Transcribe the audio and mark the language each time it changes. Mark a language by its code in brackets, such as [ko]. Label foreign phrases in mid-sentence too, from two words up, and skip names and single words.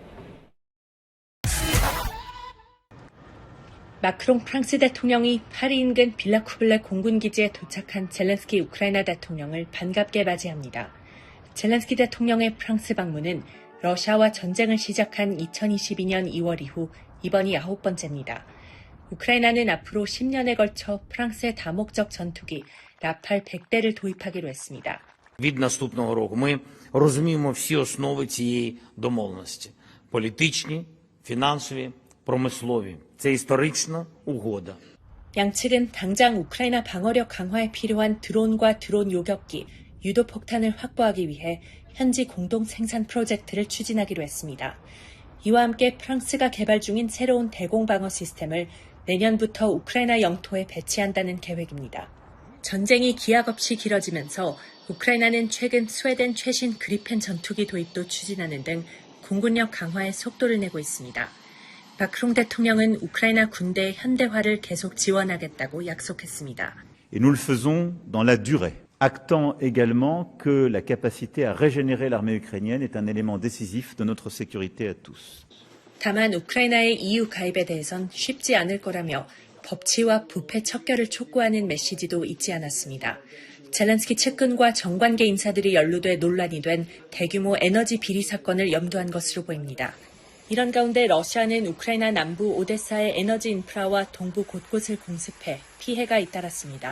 [ko] 마크롱 프랑스 대통령이 파리 인근 빌라쿠블레 공군기지에 도착한 젤렌스키 우크라이나 대통령을 반갑게 맞이합니다. 젤렌스키 대통령의 프랑스 방문은 러시아와 전쟁을 시작한 2022년 2월 이후 이번이 9번째입니다. 우크라이나는 앞으로 10년에 걸쳐 프랑스의 다목적 전투기 라팔 100대를 도입하기로 했습니다. [uk] Від наступного року ми розуміємо всі основи цієї домовленості: політичні, фінансові, промислові. це історична угода. [ko] 양측은 당장 우크라이나 방어력 강화에 필요한 드론과 드론 요격기, 유도폭탄을 확보하기 위해 현지 공동 생산 프로젝트를 추진하기로 했습니다. 이와 함께 프랑스가 개발 중인 새로운 대공방어 시스템을 내년부터 우크라이나 영토에 배치한다는 계획입니다. 전쟁이 기약 없이 길어지면서 우크라이나는 최근 스웨덴 최신 그리펜 전투기 도입도 추진하는 등 공군력 강화에 속도를 내고 있습니다. 마크롱 대통령은 우크라이나 군대의 현대화를 계속 지원하겠다고 약속했습니다. [fr] Et nous le faisons dans la durée, actant également que la capacité à régénérer l'armée ukrainienne est un élément décisif de notre sécurité à tous. [ko] 다만 우크라이나의 EU 가입에 대해선 쉽지 않을 거라며 법치와 부패 척결을 촉구하는 메시지도 잊지 않았습니다. 젤렌스키 측근과 정관계 인사들이 연루돼 논란이 된 대규모 에너지 비리 사건을 염두한 것으로 보입니다. 이런 가운데 러시아는 우크라이나 남부 오데사의 에너지 인프라와 동부 곳곳을 공습해 피해가 잇따랐습니다.